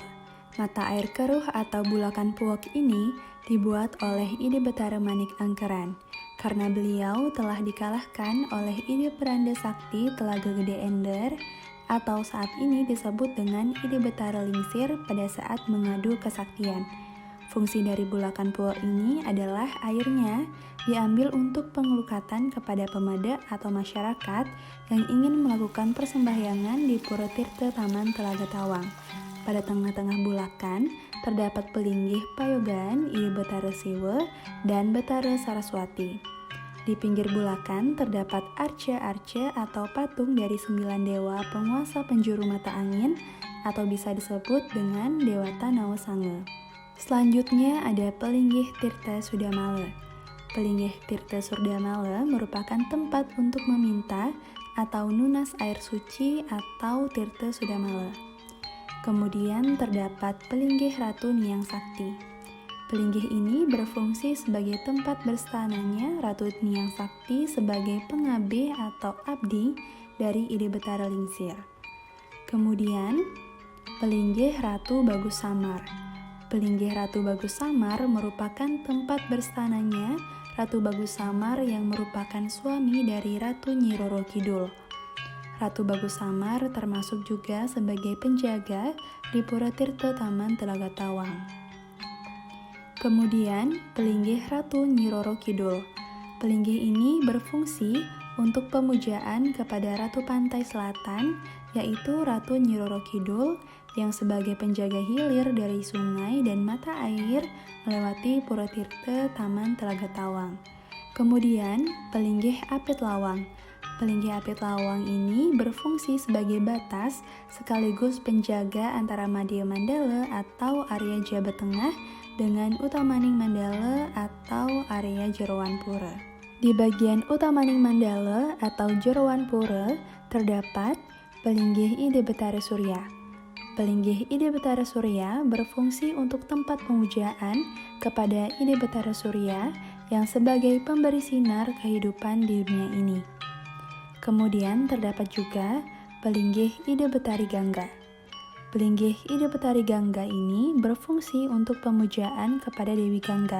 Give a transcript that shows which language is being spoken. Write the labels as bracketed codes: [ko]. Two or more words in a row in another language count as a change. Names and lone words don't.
[id] Mata air keruh atau bulakan puak ini dibuat oleh Ide Betara Manik Angkeran karena beliau telah dikalahkan oleh Ide Peranda Sakti Telaga Gede Ender atau saat ini disebut dengan Ide Betara Lingsir pada saat mengadu kesaktian. Fungsi dari Bulakan Puo ini adalah airnya diambil untuk pengelukatan kepada pemada atau masyarakat yang ingin melakukan persembahyangan di Pura Tirta Taman Telaga Tawang. Pada tengah-tengah Bulakan terdapat pelinggih Payogan, Ide Betara Siwe, dan Betara Saraswati. Di pinggir Bulakan terdapat arca-arca atau patung dari 9 dewa penguasa penjuru mata angin atau bisa disebut dengan Dewata Nawasange. Selanjutnya ada Pelinggih Tirta Sudamala. Pelinggih Tirta Sudamala merupakan tempat untuk meminta atau nunas air suci atau Tirta Sudamala. Kemudian terdapat Pelinggih Ratu Niang Sakti. Pelinggih ini berfungsi sebagai tempat berstananya Ratu Niang Sakti sebagai pengabdi atau abdi dari Ide Betara Lingsir. Kemudian, Pelinggih Ratu Bagus Samar. Pelinggih Ratu Bagus Samar merupakan tempat berstananya Ratu Bagus Samar yang merupakan suami dari Ratu Nyi Roro Kidul. Ratu Bagus Samar termasuk juga sebagai penjaga di Pura Tirta Taman Telaga Tawang. Kemudian, Pelinggih Ratu Nyi Roro Kidul. Pelinggih ini berfungsi untuk pemujaan kepada Ratu Pantai Selatan, yaitu Ratu Nyi Roro Kidul, yang sebagai penjaga hilir dari sungai dan mata air melewati Pura Tirta Taman Telaga Tawang. Kemudian, Pelinggih Apit Lawang. Pelinggih Apit Lawang ini berfungsi sebagai batas sekaligus penjaga antara Madya Mandala atau area Jabat Tengah dengan Utamaning Mandala atau area Jeroan Pura. Di bagian Utamaning Mandala atau Jeroan Pura terdapat Pelinggih Ide Betara Surya. Pelinggih Ide Betara Surya berfungsi untuk tempat pemujaan kepada Ide Betara Surya yang sebagai pemberi sinar kehidupan di dunia ini. Kemudian terdapat juga Pelinggih Ide Betari Gangga. Pelinggih Ide Betari Gangga ini berfungsi untuk pemujaan kepada Dewi Gangga.